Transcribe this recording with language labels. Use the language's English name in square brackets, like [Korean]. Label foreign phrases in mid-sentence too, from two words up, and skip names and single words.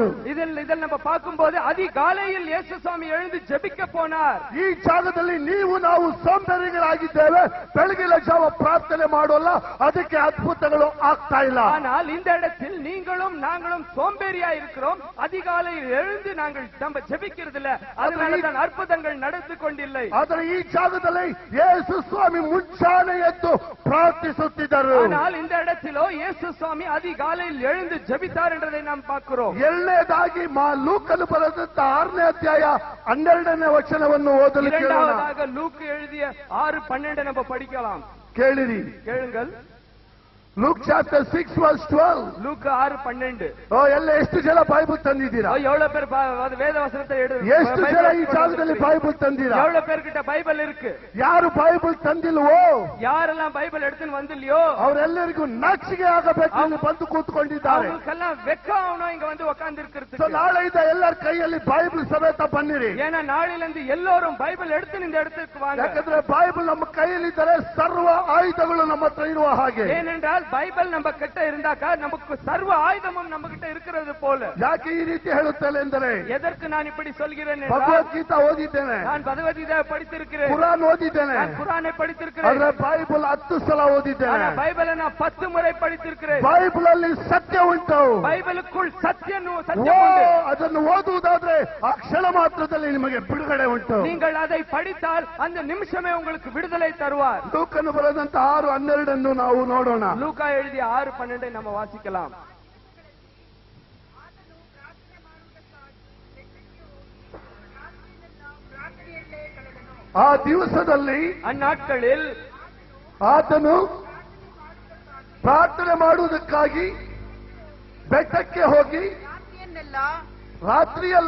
[Tamil] இதில் நம்ம பார்க்கும்போது அதிகாலையில் இயேசு சுவாமி எழுந்து ஜெபிக்க போனார். [Kannada] ಈ ಜಾಗದಲ್ಲಿ ನೀವು ನಾವು ಸೋಂಬೇರಿಗಳಾಗಿದ್ದೇವೆ, ಬೆಳಗಿನ ಜಾವ ಪ್ರಾರ್ಥನೆ ಮಾಡೋಲ್ಲ, ಅದಕ್ಕೆ ಅದ್ಭುತಗಳು ಆಗ್ತಾ ಇಲ್ಲ. [Tamil] ஆனால் இந்த இடத்தில் நீங்களும் நாங்களும் சோம்பேறியா இருக்கிறோம், அதிகாலையில் எழுந்து நாங்கள் நம்ம ஜெபிக்கிறது இல்ல, அதனால தான் அற்புதங்கள் நடந்து கொண்டில்லை. [Kannada] ಆದರೆ ಈ ಜಾಗದಲ್ಲಿ ಯೇಸು ಸ್ವಾಮಿ ಮುಂಚಾನೆ ಎದ್ದು ಪ್ರಾರ್ಥಿಸುತ್ತಿದ್ದರು. [Tamil] ஆனால் இந்த இடத்திலோ இயேசு சுவாமி அதிகாலையில் எழுந்து ஜெபித்தார் என்றதை நாம் பார்க்கிறோம். [Kannada] ಎರಡನೇದಾಗಿ ಲೂಕನು ಬರೆದಂತ 6ನೇ ಅಧ್ಯಾಯ 12ನೇ ವಚನವನ್ನು ಓದಲು ಕೇಳೋಣ. [Tamil] இரண்டாவதாக லூக் எழுதிய 6:12 நம்ம படிக்கலாம். [Kannada] ಕೇಳಿರಿ, [Tamil] கேளுங்கள். [English] Luke chapter 6 verse 12. [Tamil] லூக் 6:12. [Kannada] ಎಲ್ಲ ಎಷ್ಟು ಜನ ಬೈಬಲ್ ತಂದಿದ್ದೀರಾ? [Tamil] எவ்வளவு பேர் வேத வசனத்தை [Kannada] ಎಷ್ಟು ಜನ ಈ ಜಾಗದಲ್ಲಿ ಬೈಬಲ್ ತಂದಿರಾ? [Tamil] எவ்வளவு பேர்கிட்ட பைபிள் இருக்கு? [Kannada] ಯಾರು ಬೈಬಲ್ ತಂದಿಲ್ವೋ, [Tamil] யாரெல்லாம் பைபிள் எடுத்துன்னு வந்தில்லையோ [Kannada] ಅವರೆಲ್ಲರಿಗೂ ನಾಚಿಕೆ ಆಗಬೇಕು ಎಂದು ಬಂದು ಕೂತ್ಕೊಂಡಿದ್ದಾರೆ. [Tamil] அவங்களுக்கெல்லாம் வெக்க ஆகணும் இங்க வந்து உட்கார்ந்து இருக்கிறதுக்கு. [Kannada] ನಾಳೆಯಿಂದ ಎಲ್ಲರ ಕೈಯಲ್ಲಿ ಬೈಬಲ್ ಸಮೇತ ಬನ್ನಿರಿ. [Tamil] ஏன்னா நாளையிலிருந்து ಎಲ್ಲರೂ பைபிள் எடுத்து இந்த இடத்துக்கு வாங்க. [Kannada] ಯಾಕಂದ್ರೆ ಬೈಬಲ್ ನಮ್ಮ ಕೈಯಲ್ಲಿದ್ದರೆ ಸರ್ವ ಆಯುಧಗಳು ನಮ್ಮ ಹತ್ರ ಇರುವ ಹಾಗೆ. [Tamil] ஏனென்றால் பைபிள் நம்ம கிட்ட இருந்தாக்கா நமக்கு சர்வ ஆயுதமும் நம்ம கிட்ட இருக்கிறது போல. [Kannada] ಯಾಕೆ ಈ ರೀತಿ ಹೇಳುತ್ತೇನೆ ಎಂದರೆ, [Tamil] எதற்கு நான் இப்படி சொல்கிறேன்? [Kannada] ಭಗವದ್ಗೀತಾ ಓದಿದ್ದೇನೆ, [Tamil] நான் பகவத்கீதை படித்திருக்கிறேன், [Kannada] ಕುರಾನ್ ಓದಿದ್ದೇನೆ, [Tamil] நான் குரானை படித்திருக்கிறேன். [Kannada] ಆದ್ರೆ ಬೈಬಲ್ 10 ಸಲ ಓದಿದ್ದೇನೆ. [Tamil] பைபிளை நான் 10 முறை படித்திருக்கிறேன். [Kannada] ಬೈಬಲ್ ಅಲ್ಲಿ ಸತ್ಯ ಉಂಟು. ಬೈಬಲ್க்குள் ಸತ್ಯ ಓ, ಉಂಟು. ಅದನ್ನು ಓದುವುದಾದ್ರೆ ಆ ಕ್ಷಣ ಮಾತ್ರದಲ್ಲಿ ನಿಮಗೆ ಬಿಡುಗಡೆ ಉಂಟು. [Tamil] நீங்கள் அதை படித்தால் அந்த நிமிஷமே உங்களுக்கு விடுதலை தருவார். [Kannada] ಲೂಕನು ಬರೆದಂತ 6:12 ನಾವು ನೋಡೋಣ. [Tamil] லூக்கா எழுதிய 6:12 நம்ம வாசிக்கலாம். [Kannada] ಆ ದಿವಸದಲ್ಲಿ, [Tamil] அந்நாட்களில் [Kannada] ಆತನು ಪ್ರಾರ್ಥನೆ ಮಾಡುವುದಕ್ಕಾಗಿ ಬೆಟ್ಟಕ್ಕೆ ಹೋಗಿ ರಾತ್ರಿಯೆಲ್ಲ